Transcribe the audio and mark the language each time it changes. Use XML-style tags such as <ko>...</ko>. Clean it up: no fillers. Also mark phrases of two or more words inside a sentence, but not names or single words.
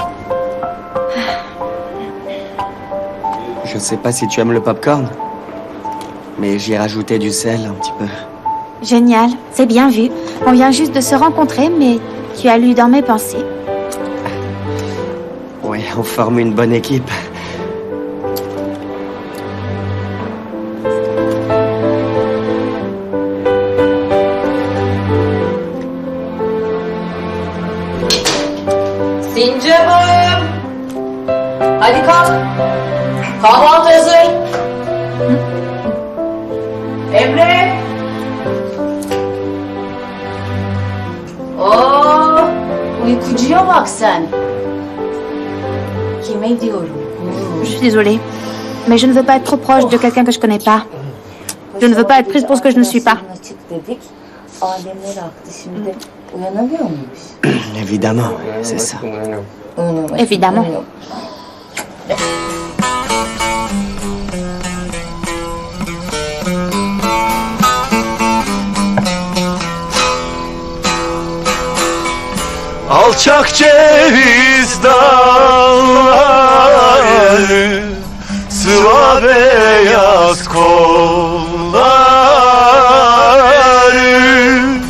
<fr>Je sais pas si tu aimes le popcorn, mais j'y ai rajouté du sel un petit peu. Génial, c'est bien vu. On vient juste de se rencontrer, mais tu as lu dans mes pensées. Ouais, on forme une bonne équipe.</fr> <tr>Sincap'ım. Hadi kalk. Kahvaltı hazır. Emre. Oo, uykucuya bak sen. Kime diyorum?</tr> <fr>Je suis désolée, mais je ne veux pas être trop proche de quelqu'un que je connais pas. Je ne veux pas être prise pour ce que je ne suis pas. Évidemment, c'est ça. Évidemment.</fr> <tr>Alçak ceviz dalları, sıva beyaz kolları.</tr>